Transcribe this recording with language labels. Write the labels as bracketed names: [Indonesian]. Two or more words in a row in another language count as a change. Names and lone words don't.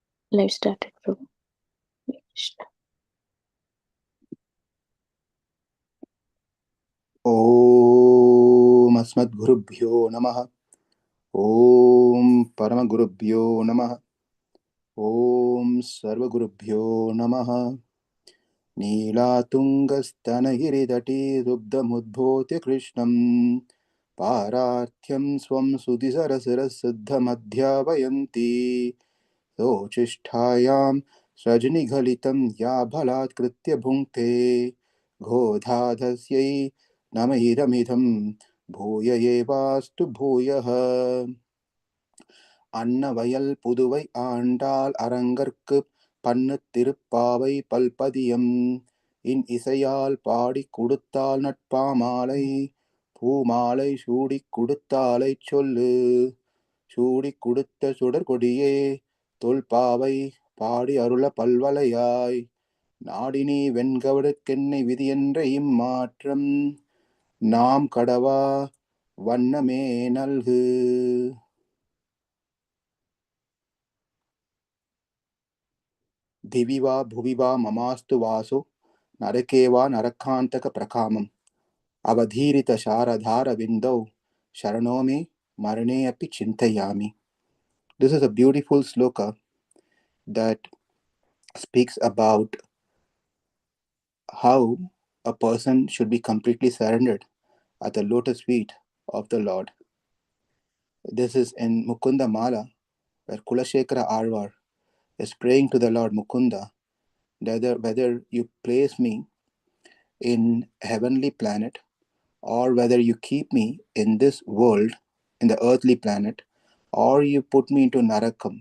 [English] Let's start it, Prabhu. [Sanskrit] ॐ अस्मद्गुरुभ्यो नमः। ॐ परमगुरुभ्यो नमः। ॐ सर्वगुरुभ्यो नमः। नीलातुङ्गस्तनगिरितटे दुग्धमुद्भूत्य कृष्णं पारार्थ्यं स्वं सुधिसरसरसिद्धमध्यापयन्ती सोचिष्ठायां सृजनिघलितं या बलात्कृत्य भुङ्क्ते गोधाधस्यै नमहिरमिदं भूय एवास्तु भूयः। [Tamil] அன்னவயல் புதுவை ஆண்டாள் அரங்கற்கு பண்ணு திருப்பாவை பல்பதியம் இன் இசையால் பாடிக் கொடுத்தாள் நட்பாமாலை பூமாலை சூடிக் கொடுத்தாளைச் சொல்லு சூடிக் கொடுத்த சுடர்கொடியே தொல்பாவை பாடி அருள பல்வலையாய் நாடினி வெண்கவடுக்கென்னை விதியென்ற இம்மாற்றம் நாம் கடவா வண்ணமே நல்கு. [Sanskrit] दिवि वा भुवि वा ममास्तु वासो नरके वा नरकान्तकप्रकामम् अवधीरितशारदारविन्दौ शरणो मे मरणे अपि चिन्तयामि. [English] This is a beautiful sloka that speaks about how a person should be completely surrendered at the lotus feet of the Lord. This is in Mukunda Mala, where Kulashekara Alvar is praying to the Lord Mukunda, whether you place me in heavenly planet or whether you keep me in this world, in the earthly planet, or you put me into Narakam.